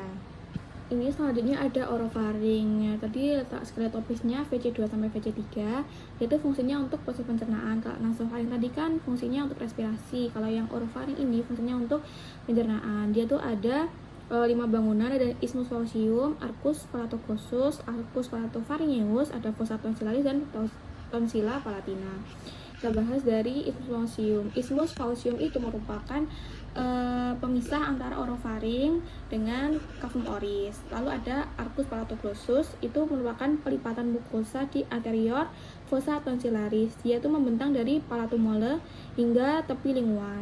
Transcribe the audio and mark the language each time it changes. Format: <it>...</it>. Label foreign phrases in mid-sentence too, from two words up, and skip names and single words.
<id>Ini selanjutnya ada orofaring. Tadi letak skeletopisnya VC2 sampai VC3, yaitu fungsinya untuk proses pencernaan. Kalau nasofaring tadi kan fungsinya untuk respirasi. Kalau yang orofaring ini fungsinya untuk pencernaan. Dia tuh ada 5 bangunan, ada</id> <la>isthmus fallacium, arcus palatocossus, arcus palatopharyngeus, ada fossa tonsillaris dan tonsilla palatina.</la> <id>Kita bahas dari</id> <la>isthmus fallacium. Isthmus fallacium</la> <id>itu merupakan pemisah antara orofaring dengan</id> <la>cavum oris.</la> <id>Lalu ada</id> <la>arcus palatocossus,</la> <id>itu merupakan pelipatan mukosa di anterior</id> <la>fossa tonsillaris.</la> <id>Dia itu membentang dari</id> <la>palatum mole</la> <id>hingga tepi lingua.</id>